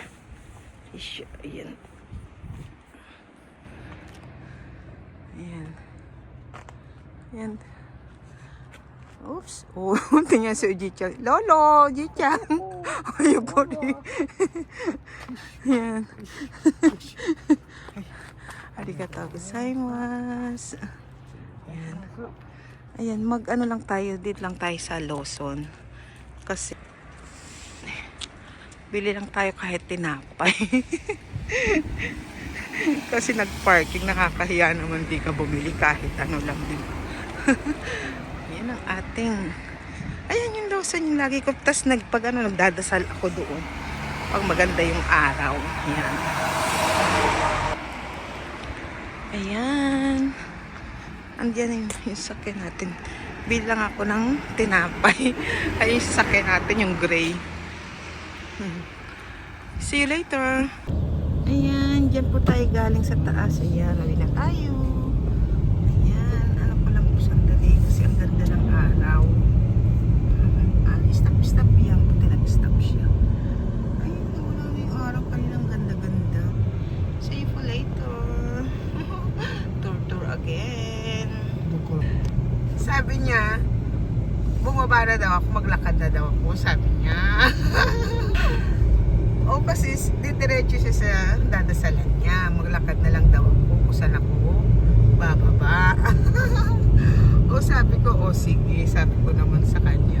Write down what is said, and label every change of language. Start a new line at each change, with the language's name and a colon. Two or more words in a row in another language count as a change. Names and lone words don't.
Filipino: Ayan. Ayan. Ayan. Oops. Tingnan si Uji-chan. Lolo, Uji-chan. Ayaw po rin. Ayan.
Japanese: ありがとうございます.
Filipino: Ayan. Ayan, mag-ano lang tayo. Dito lang tayo sa Lawson. Kasi bili lang tayo kahit tinapay. Kasi nag-parking, nakakahiya naman di ka bumili kahit ano lang din. Yan ang ating, ayan yung Lawson yung lagi ko. Tapos nagdadasal ako doon pag maganda yung araw. Ayan. Ayan. Andiyan yung sakyan natin. Bili lang ako ng tinapay. Ay yung sakyan natin yung gray.
English: See you later.
Filipino: Ayan, dyan po tayo galing sa taas. Ayan, uwi na tayo. Ayan, ano ko lang po sandali kasi ang ganda ng araw. Stop yan. Buti nag-stop siya. Ayun, wala na yung araw kanina. Ang ganda-ganda.
English: See you for later. Tour again.
Filipino: Sabi niya, bumaba na daw ako, maglakad na daw ako, sabi niya. O kasi didiretso siya sa dadasalan niya, maglakad na lang daw ako kung saan ako bababa. O sabi ko, sige, sabi ko naman sa kanya.